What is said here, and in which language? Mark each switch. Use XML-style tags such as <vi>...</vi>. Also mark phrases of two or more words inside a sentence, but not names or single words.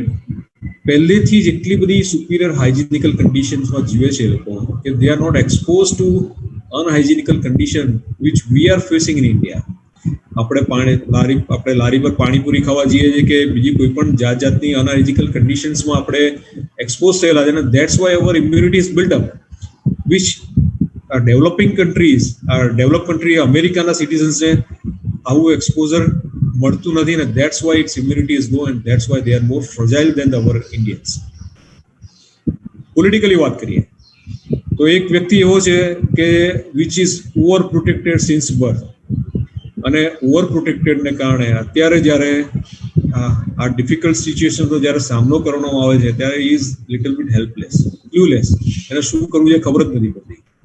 <gu>પહેલેથી જ એટલી બધી</gu> <en>superior hygienical conditionsમાં</en> <gu>જીવે છે એ લોકો કે</gu> <en>they are not expose to unhygienical condition which we are facing in India.</en> <gu>આપણે લારી પર પાણીપુરી ખાવા જઈએ છીએ કે બીજી કોઈ પણ જાતની</gu> <en>unhygienical conditionsમાં</en> <gu>આપણે expose થયેલા છે,</gu> <en>and that's why our immunity is built up, which developing countries, developed country</en> <gu>અમેરિકાના citizens ને આવું exposure મળતું નથી,</gu> <en>and that's why its immunity is low, and that's why they are more fragile than our Indians.</en> <gu>પોલિટિકલી વાત કરીએ તો એક વ્યક્તિ એવો છે કે</gu> <en>which is over protected since birth,</en> <gu>અને</gu> <en>over protectedને</en> <gu>કારણે અત્યારે જ્યારે આ</gu> <en>difficult situationનો</en> <gu>જ્યારે સામનો કરવામાં આવે છે ત્યારે</gu> <en>is little bit helpless, clueless,</en> <gu>એને શું કરવું એ ખબર જ નથી પડતી.</gu>